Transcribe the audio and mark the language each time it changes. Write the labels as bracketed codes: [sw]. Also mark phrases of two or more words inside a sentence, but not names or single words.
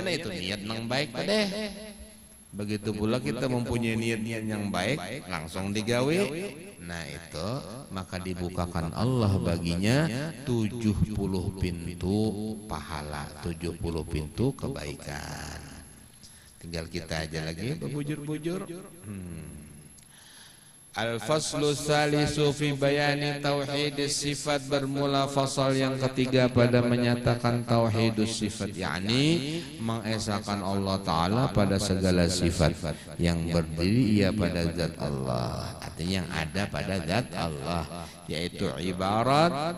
[id] Nah itu niat yang baik deh. Begitu pula kita mempunyai niat-niat yang baik, langsung digawe. Nah itu maka dibukakan Allah baginya 70 pintu pahala, 70 pintu kebaikan. [bjn] Tinggal kita aja lagi berbujur-bujur. [ar] الفصل الثالث في بيان توحيد الصفات, [ms] bermula fasal yang ketiga pada menyatakan [ar] توحيد الصفات, [ms] yakni mengesahkan Allah Ta'ala pada segala sifat yang berdiri ia pada zat Allah, artinya yang ada pada zat Allah, yaitu ibarat.